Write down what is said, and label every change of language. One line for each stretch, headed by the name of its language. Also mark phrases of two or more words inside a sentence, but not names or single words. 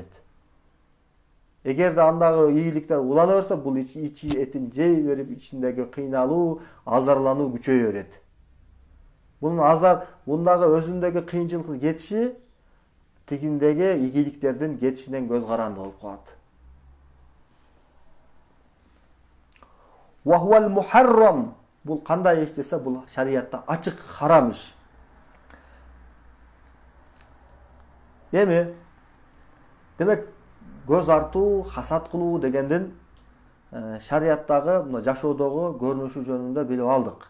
Kyrgyz: Эгерде андагы ийгиликтер улана берсе, бул ичи этин жей берип, ичиндеги кыйналуу, азарлануу күчөйө берет. Бундагы өзүндөгү кыйынчылыктын кетиши тигиндеги ийгиликтердин кетишинен көз каранды болуп калат.
Arabic: وهو المحرم.
Kyrgyz: Бул кандай иш десе, бул шариятта ачык харам иш. Эми демек көз артуу, хасат кылуу дегендин шарияттагы мына жашоодогу көрүнүшү жөнүндө билип алдык.